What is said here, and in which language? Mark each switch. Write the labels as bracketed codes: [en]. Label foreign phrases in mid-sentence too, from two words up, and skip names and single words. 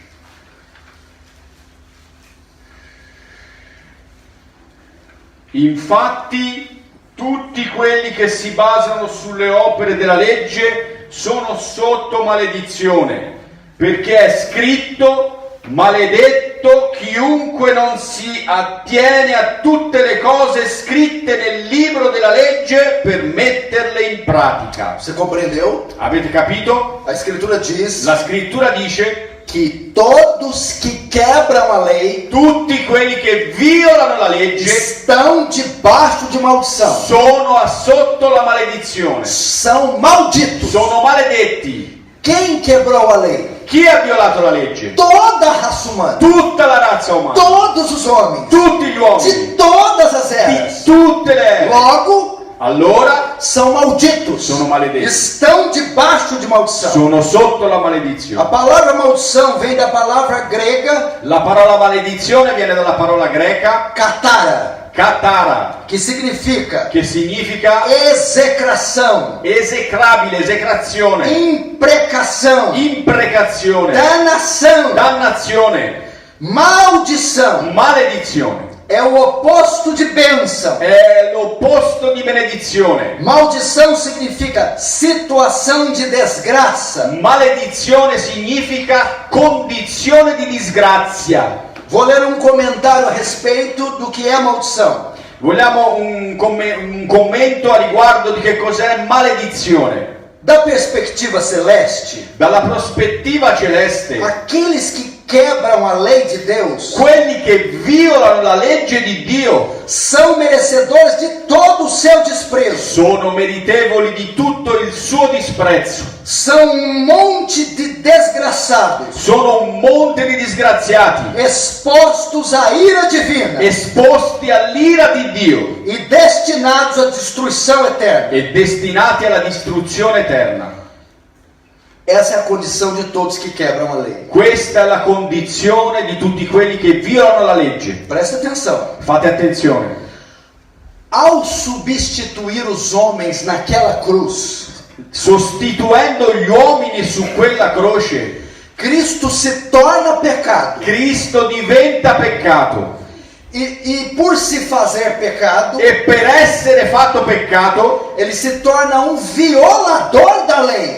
[it] Infatti tutti quelli che si basano sulle opere della legge sono sotto maledizione, perché è scritto: maledetto chiunque non si attiene a tutte le cose scritte nel libro della legge per metterle in pratica. [pt] Você compreendeu? [it] Avete capito? [pt] A Escritura diz [it] La scrittura dice: [pt] que todos que quebram a lei [it] tutti quelli che violano la legge [pt] estão debaixo de maldição. [it] sono sotto la maledizione, [pt] São malditos. [it] sono maledetti. [pt] Quem quebrou a lei? [it] Chi ha violato la legge? [pt] Toda a raça humana. [it] Tutta la razza umana, [pt] Todos os homens. [it] tutti gli uomini, [pt] De todas as [it] di [pt] eras. [it] tutte le ere. [pt] Logo, [it] Allora [pt] são malditos. [it] sono maledetti, [pt] Estão debaixo de maldição. [it] sono sotto la [pt] A [it] maledizione. [pt] palavra maldição vem da palavra grega [it] La parola maledizione viene dalla parola greca [pt] katara, [it] katara, [pt] que significa [it] che significa [pt] execração, [it] esecrabile, esecrazione, [pt] imprecação, [it] imprecazione, [pt] danação, [it] dannazione, [pt] maldição. [it] maledizione. [pt] É o oposto de bênção. [it] È l'opposto di benedizione. [pt] Maldição significa situação de desgraça. [it] Maledizione significa condizione di disgrazia. [pt] Vou ler um comentário a respeito do que é maldição. [it] Vogliamo un commento a riguardo di che cos'è maledizione. [pt] Da perspectiva celeste, [it] Dalla prospettiva celeste, [pt] aqueles que quebram a lei de Deus [it] quelli che violano la legge di Dio [pt] são merecedores de todo o seu desprezo. [it] sono meritevoli di tutto il suo disprezzo. [pt] São um monte de desgraçados, [it] Sono un monte di disgraziati, [pt] expostos à ira divina [it] esposti all'ira di Dio [pt] e destinados à destruição eterna. [it] e destinati alla distruzione eterna. [pt] Essa é a condição de todos que quebram a lei. [it] Questa è la condizione di tutti quelli che violano la legge. [pt] Presta atenção. [it] Fate attenzione. [pt] Ao substituir os homens naquela cruz, [it] Sostituendo gli uomini su quella croce, [pt] Cristo se torna pecado. [it] Cristo diventa peccato. [pt] E por se fazer pecado, [it] E per essere fatto peccato, [pt] ele se torna um violador da lei.